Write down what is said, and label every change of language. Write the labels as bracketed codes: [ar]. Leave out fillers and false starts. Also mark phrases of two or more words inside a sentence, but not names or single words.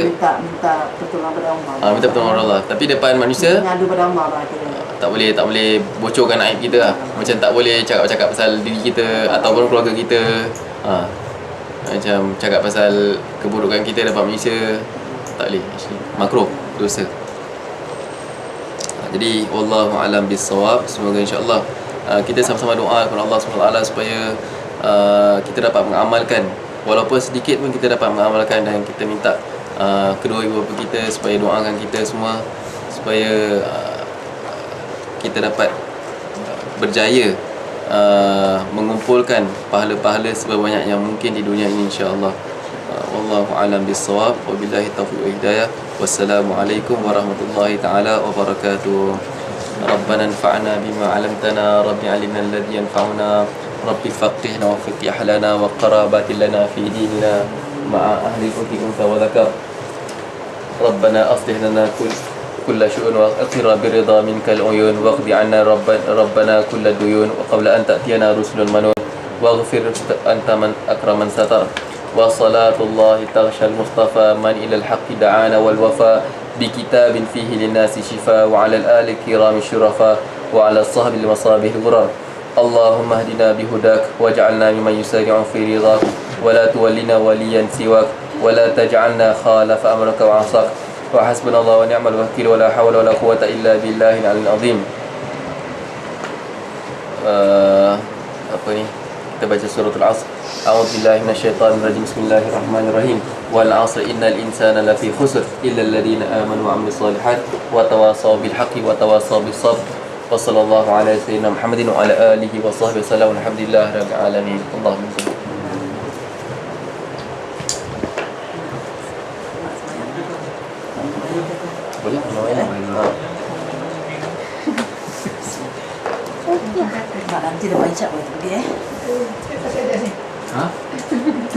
[ms] minta pertolongan pada Allah. Minta pertolongan pada Allah. Tapi depan manusia mengadu pada Allah tak boleh bocorkan aib kita lah. Macam tak boleh cakap pasal diri kita ataupun keluarga kita. Macam cakap pasal keburukan kita depan manusia, tak boleh. Makruh, dosa. Jadi [ar] والله أعلم بالصواب. [ms] Semoga [ar] إن شاء الله [ms] kita sama-sama doa kepada Allah SWT supaya kita dapat mengamalkan, walaupun sedikit pun kita dapat mengamalkan, dan kita minta kedua ibu bapa kita supaya doakan kita semua supaya kita dapat berjaya mengumpulkan pahala-pahala sebanyak yang mungkin di dunia ini [ar] إن شاء الله. والله أعلم بالصواب. وبالله التوفيق والهداية. والسلام عليكم ورحمة الله تعالى وبركاته. ربنا انفعنا بما علمتنا، ربي علمنا الذي ينفعنا، ربي فقهنا وفقه لنا وقرابة لنا في ديننا مع أهل أنس وذكر. ربنا أصلح لنا كل شؤون وأقر برضا منك العيون واقض عنا ربنا كل الديون وقبل أن تأتينا رسل منون واغفر أنت من أكرم من ستر وصلاة الله تغشى المصطفى من إلى الحق دعانا والوفاء بكتاب فيه للناس شفاء وعلى الآل الكرام الشرفاء وعلى الصحب المصابيح الغرر. اللهم اهدنا بهداك واجعلنا ممن يسارع في رضاك ولا تولنا وليا سواك ولا تجعلنا خالف أمرك وعصاك وحسبنا الله ونعم الوكيل ولا حول ولا قوة إلا بالله العلي العظيم. [ms] apa ni, kita baca suratul Asr. [ar] أعوذ بالله من الشيطان الرجيم. بسم الله الرحمن الرحيم. والعصر إن الإنسان لفي خسر إلا الذين آمنوا وعملوا الصالحات وتواصوا بالحق وتواصوا بالصبر. وصلى الله على سيدنا محمد وعلى آله وصحبه وسلم. الحمد لله رب العالمين. اللهم صل. [ms] Boleh Mak nanti dah baca pergi